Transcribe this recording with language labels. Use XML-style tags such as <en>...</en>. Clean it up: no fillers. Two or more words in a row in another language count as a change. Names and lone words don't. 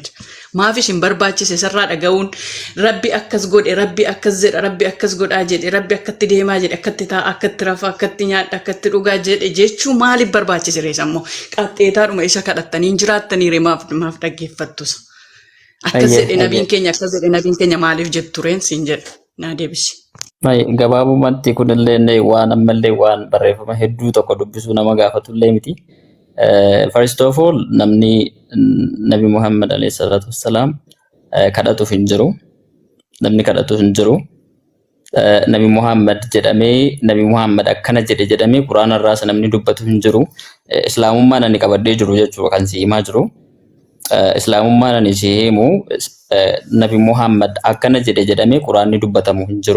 <om>Maafis hin barbaachise sarraa dhaga'uun rabbi akkas godhe rabbi akkas jedha rabbi akkas godhaa jedhe rabbi akkatti deemaa jedhe akkatti taa'a akkatti rafaa akkatti nyaadha akkatti dhugaa jedhe jechuu maaliif barbaachisere sammoo qaxxeetaadhuma isa kadhattanii jiraattanii maaf dhaggeeffattus? Akkas jedhe nabiin keenya maaliif jettureen siin jedha naa deebisi. Gabaabumatti kunillee waan ammallee waan barreeffama hedduu tokko dubbisuu nama gaafatullee miti.</om> <en>First of all</en> <om>namni Nabi Muhammad</om> <ar>عليه الصلاة والسلام</ar> <om>kadhatuuf hin jiru. Namni kadhatuuf hin jiru. Nabi Muhammad jedhamee Nabi Muhammad akkana jedhamee Quraana irraas namni dubbatu hin jiru. Islaamummaan ani qabadhee jiru jechuudha kan si himaa jiru. Islaamummaan ani si himu Nabi Muhammad akkana jedhamee Quraanni dubbatamu hin jiru.</om>